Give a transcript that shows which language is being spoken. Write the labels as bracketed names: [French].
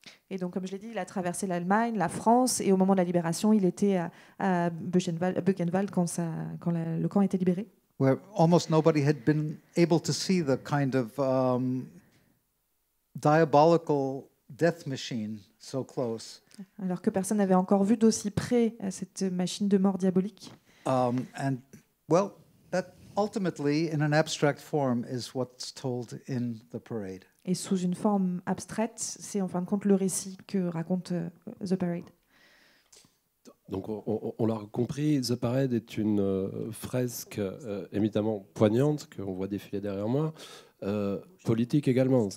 [French] Et donc, comme je l'ai dit, il a traversé l'Allemagne, la France, et au moment de la libération, il était à Buchenwald quand le camp a été libéré. [English] Where almost nobody had been able to see the kind of diabolical death machine so close. [French] Alors que personne n'avait encore vu d'aussi près cette machine de mort diabolique. And well, that ultimately, in an abstract form, is what's told in the parade. Et sous une forme abstraite, c'est en fin de compte le récit que raconte The Parade. Donc on l'a compris, The Parade est une fresque éminemment poignante qu'on voit défiler derrière moi, politique également.